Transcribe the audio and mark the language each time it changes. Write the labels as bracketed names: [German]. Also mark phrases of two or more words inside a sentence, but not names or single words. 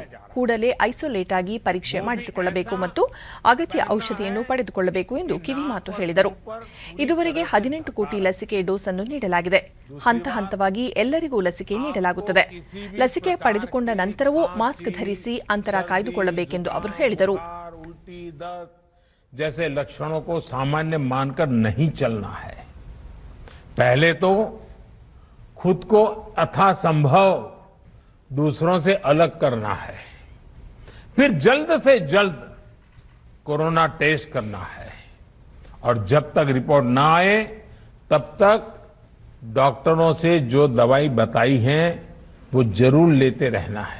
[Kannada] ಕೂಡಲೇ ಐಸೋಲೇಟ್ ಆಗಿ ಪರೀಕ್ಷೆ ಮಾಡಿಸಿಕೊಳ್ಳಬೇಕು ಮತ್ತು ಅಗತ್ಯ ಔಷಧಿಯನ್ನು ಪಡೆದುಕೊಳ್ಳಬೇಕು ಎಂದು ಕಿವಿಮಾತು ಹೇಳಿದರು. ಇದುವರೆಗೆ 18 ಕೋಟಿ ಲಸಿಕೆ ಡೋಸ್ ಅನ್ನು ನೀಡಲಾಗಿದೆ. ಹಂತ ಹಂತವಾಗಿ ಎಲ್ಲರಿಗೂ ಲಸಿಕೆ ನೀಡಲಾಗುತ್ತದೆ. ಲಸಿಕೆ ಪಡೆದುಕೊಂಡ ನಂತರವೂ ಮಾಸ್ಕ್ ಧರಿಸಿ ಅಂತರ ಕಾಯ್ದುಕೊಳ್ಳಬೇಕೆಂದು ಅವರು ಹೇಳಿದರು. [Hindi] जैसे लक्षणों को सामान्य मानकर नहीं चलना है. पहले तो खुद को यथासंभव दूसरों से अलग करना है, फिर जल्द से जल्द कोरोना टेस्ट करना है और जब तक रिपोर्ट ना आए तब तक डॉक्टरों से जो दवाई बताई है वो जरूर लेते रहना है।